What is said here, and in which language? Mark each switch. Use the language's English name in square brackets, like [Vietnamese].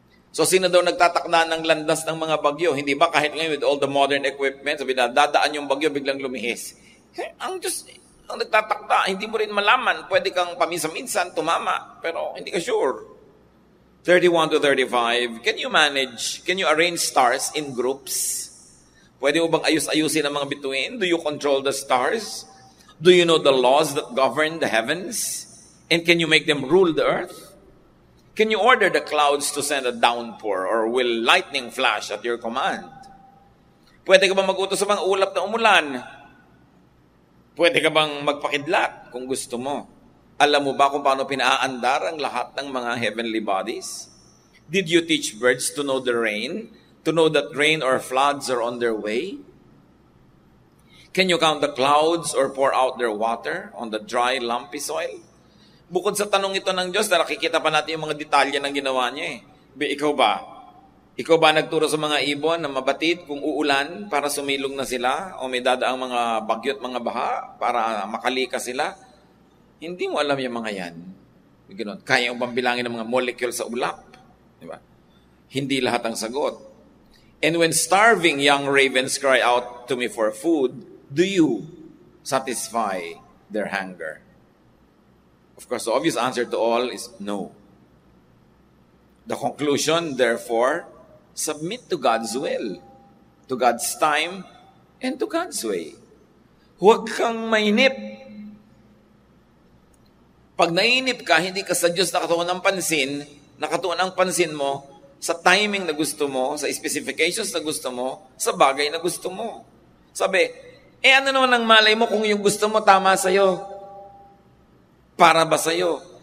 [Filipino] So sino daw nagtatakda ng landas ng mga bagyo? Hindi ba kahit ngayon [English] with all the modern equipment, [Filipino] sabi na dadaan yung bagyo, biglang lumihis. Ang Diyos, ang nagtatakda, hindi mo rin malaman. Pwede kang paminsan-minsan tumama, pero hindi ka sure. [English] 31 to 35, can you arrange stars in groups? [Filipino] Pwede mo bang ayus-ayusin ang mga bituin? [English] Do you control the stars? Do you know the laws that govern the heavens? And can you make them rule the earth? Can you order the clouds to send a downpour, or will lightning flash at your command? [Filipino] Pwede ka bang mag-utos sa mga ulap na umulan? Pwede ka bang magpakidlat kung gusto mo? Alam mo ba kung paano pinaandar ang lahat ng mga heavenly bodies? [English] Did you teach birds to know the rain? To know that rain or floods are on their way? Can you count the clouds or pour out their water on the dry, lumpy soil? [Filipino] Bukod sa tanong ito ng Diyos, nakikita pa natin yung mga detalye ng ginawa niya Ikaw ba? Ikaw ba nagturo sa mga ibon na mabatid kung uulan para sumilong na sila? O may dadaang mga bagyo at mga baha para makalikas sila? Hindi mo alam yung mga yan. Ganun. Kaya mo bang bilangin ng mga molecule sa ulap? Diba? Hindi lahat ang sagot. [English] And when starving young ravens cry out to me for food, do you satisfy their hunger? Of course, the obvious answer to all is no. The conclusion, therefore, submit to God's will, to God's time, and to God's way. [Filipino] Huwag kang mainip. Pag nainip ka, hindi ka sa Diyos nakatuon ang pansin mo sa timing na gusto mo, sa specifications na gusto mo, sa bagay na gusto mo. Sabi, ano naman ang malay mo kung yung gusto mo tama sa'yo? Para ba sa'yo?